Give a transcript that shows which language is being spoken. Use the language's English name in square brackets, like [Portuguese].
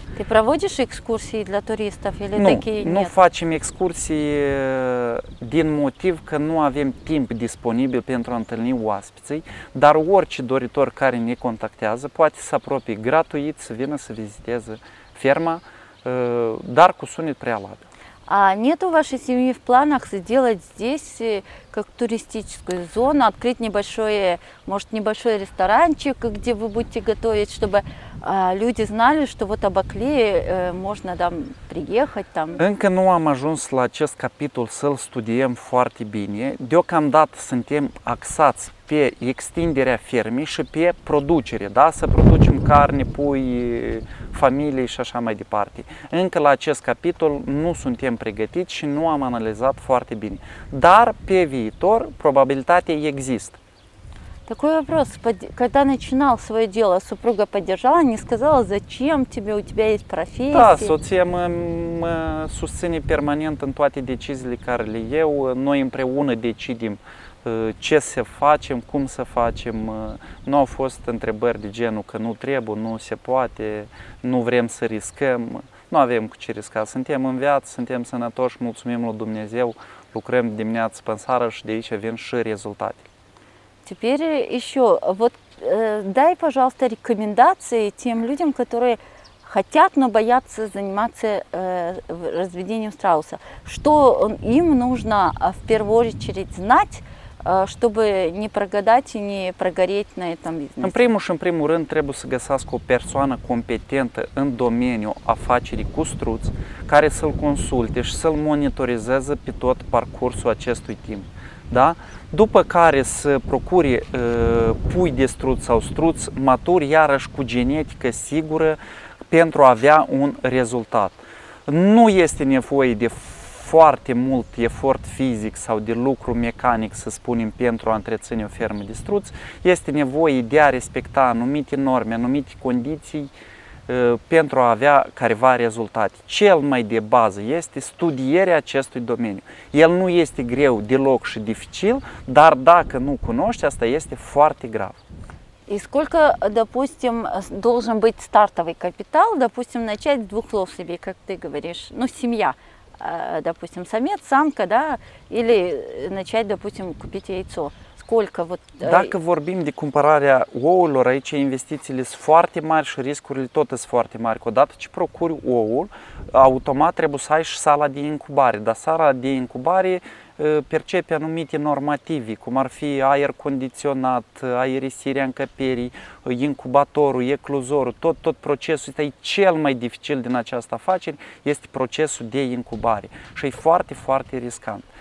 [Russian] Ты проводишь экскурсии для туристов или такие нет? [Romanian] Nu facem excursii din motiv că nu avem timp disponibil pentru a întâlni oaspeții, dar orice doritor care ne contactează poate să apropie gratuit, să vină să viziteze ferma, dar cu sunet prealabil. [Russian] А нет у вашей семьи в планах сделать здесь как туристическую зону, открыть небольшой, может, небольшой ресторанчик, где вы будете готовить, чтобы люди знали, что вот об Оклее можно там приехать? Там. [Romanian] Încă nu am ajuns la acest capitol să-l studiem foarte bine. Deocamdată suntem axați pe extinderea fermei și pe producere, da? Să producem carne, pui, familii și așa mai departe. Încă la acest capitol nu suntem pregătiți și nu am analizat foarte bine. Dar pe viitor probabilitatea există. [Russian] Такой вопрос. Когда начинал свое дело, супруга поддержала, не сказала, зачем тебе, у тебя есть профессия? [Romanian] Da, soția mă susține permanent în toate deciziile care le iau. Noi împreună decidem ce să facem, cum să facem. Nu au fost întrebări de genul că nu trebuie, nu se poate, nu vrem să riscăm. Nu avem cu ce risca. Suntem în viață, suntem sănătoși, mulțumim lui Dumnezeu, lucrăm dimineața până seara și de aici vin și rezultate. [Russian] Теперь еще, вот дай, пожалуйста, рекомендации тем людям, которые хотят, но боятся заниматься разведением страуса. Что им нужно в первую очередь знать, чтобы не прогадать и не прогореть на этом бизнесе? [Romanian] În primul și în primul rând trebuie să găsească o persoană competentă în domeniul afacerii cu struț, care să-l consulte și să-l monitorizeze pe tot parcursul acestui timp. da? După care să procure pui de struț sau struț maturi, iarăși cu genetică sigură, pentru a avea un rezultat. Nu este nevoie de foarte mult efort fizic sau de lucru mecanic, să spunem, pentru a întreține o fermă de struț. Este nevoie de a respecta anumite norme, anumite condiții pentru a avea careva rezultate. Cel mai de bază este studierea acestui domeniu. El nu este greu deloc și dificil, dar dacă nu cunoști, asta este foarte grav. [Russian] И сколько, допустим, должен быть стартовый капитал, допустим, начать с 2 слов себе, как ты говоришь, ну, семья, допустим, самец, самка, да, или начать, допустим, купить яйцо. Сколько вот... [Romanian] Dacă vorbim de cumpărarea ouălor, aici investițiile sunt foarte mari și riscurile tot sunt foarte mari. Odată ce procuri oul, automat trebuie să ai și sala de incubare, dar sala de incubare percepe anumite normative, cum ar fi aer condiționat, aerisirea încăperii, incubatorul, ecluzorul, tot procesul ăsta e cel mai dificil din această afacere, este procesul de incubare și e foarte, foarte riscant.